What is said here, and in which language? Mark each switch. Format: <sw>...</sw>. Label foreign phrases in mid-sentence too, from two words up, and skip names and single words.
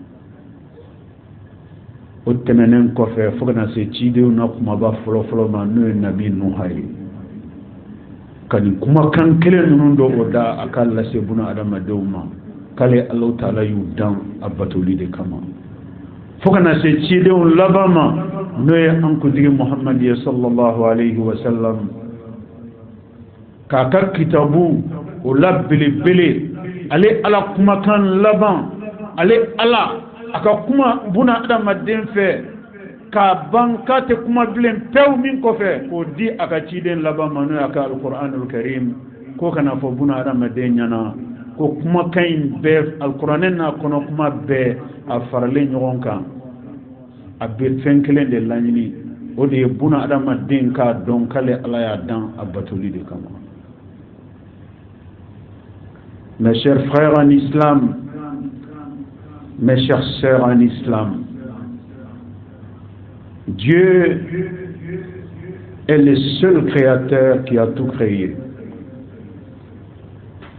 <bm>o tɛmɛnen kɔfɛ fo kana se cidenw na kumaba fɔlɔ ma n'o ye nabi nuha ye ka nin kumakan kelen ninnu dɔ o da a ka lase buna adamadenw ma k'ale</bm> <ar>الله تعالى</ar> <bm>y'u dan a batoli de kama fo kana se cidenw laban ma n'o ye an kuntigi muhamadi ye</bm> <ar>صلى الله عليه وسلم</ar> <bm>k'a ka kitabu o la belebele ale ala kumakan laban ale ala a ka kuma buna adamaden fɛ k'a ban k'a tɛ kuma bilen pewu min kɔfɛ k'o di a ka ciden laban ma n'o y'a ka</bm> <ar>القرآن الكريم</ar> <bm>ko kana fɔ buna adamaden ɲɛna ko kumakan in bɛɛ alquranɛ n'a kɔnɔ kuma bɛɛ a faralen ɲɔgɔn kan a bɛ fɛn kelen de laɲini o de ye buna adamaden k'a dɔn k'ale ala y'a dan a batoli de kama.</bm> <fr>Mes chers frères en islam, mes chers sœurs en islam, Dieu est le seul créateur qui a tout créé.</fr>